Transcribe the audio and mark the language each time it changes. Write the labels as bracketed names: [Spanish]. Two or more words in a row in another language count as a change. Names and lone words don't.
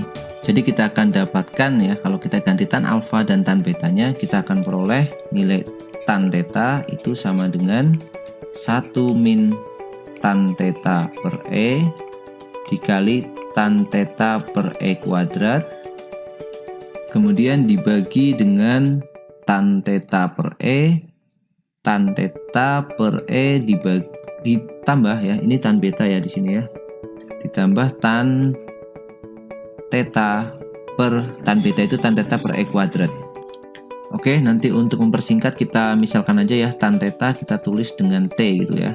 [Indonesian] Jadi kita akan dapatkan ya, kalau kita ganti tan alfa dan tan betanya, kita akan peroleh nilai tan theta itu sama dengan 1 min tan theta per E dikali tan theta per E kuadrat. Kemudian dibagi dengan tan theta per E. Tan theta per E ditambah ya, ini tan beta ya di sini ya, ditambah tan theta per tan beta itu tan theta per E kuadrat. Oke, nanti untuk mempersingkat kita misalkan aja ya, tan theta kita tulis dengan T gitu ya.